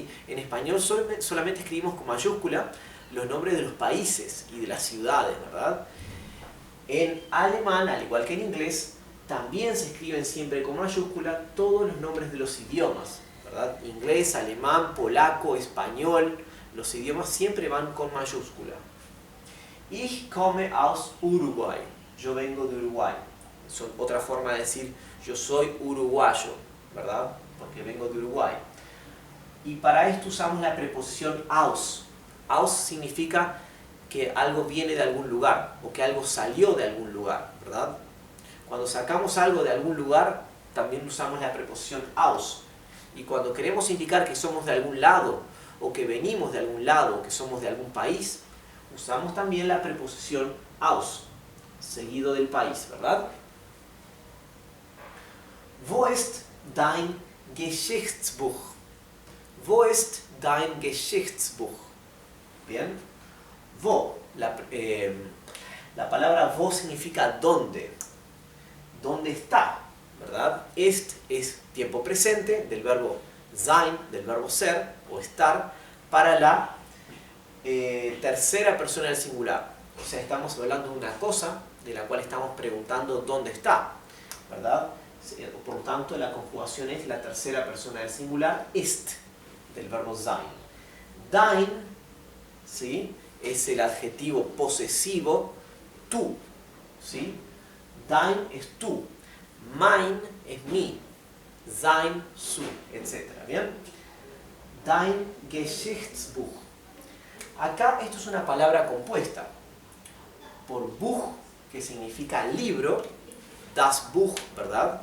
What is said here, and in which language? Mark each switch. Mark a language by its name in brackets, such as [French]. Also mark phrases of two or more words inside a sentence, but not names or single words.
[Spanish] En español solamente escribimos con mayúscula los nombres de los países y de las ciudades, ¿verdad? En alemán, al igual que en inglés, también se escriben siempre con mayúscula todos los nombres de los idiomas, ¿verdad? Inglés, alemán, polaco, español, los idiomas siempre van con mayúscula. [German] Ich komme aus Uruguay. [Spanish] Yo vengo de Uruguay. Son otra forma de decir yo soy uruguayo, ¿verdad? Porque vengo de Uruguay. Y para esto usamos la preposición aus. Aus significa que algo viene de algún lugar o que algo salió de algún lugar, ¿verdad? Cuando sacamos algo de algún lugar, también usamos la preposición aus. Y cuando queremos indicar que somos de algún lado o que venimos de algún lado o que somos de algún país, usamos también la preposición aus, seguido del país, ¿verdad? [German] Wo ist dein Geschichtsbuch? Wo ist dein Geschichtsbuch? [Spanish] Bien. Wo la palabra wo significa dónde. ¿Dónde está? ¿Verdad? Est es tiempo presente del verbo sein, del verbo ser o estar, para la tercera persona del singular. O sea, estamos hablando de una cosa de la cual estamos preguntando dónde está, ¿verdad? Por lo tanto, la conjugación es la tercera persona del singular, ist, del verbo sein. Dein, ¿sí?, es el adjetivo posesivo, tú, ¿sí? Dein es tú, mein es mi, sein, su, etc. ¿Bien? [German] Dein Geschichtsbuch. [Spanish] Acá esto es una palabra compuesta por Buch, que significa libro, [German] das Buch, [Spanish] ¿verdad?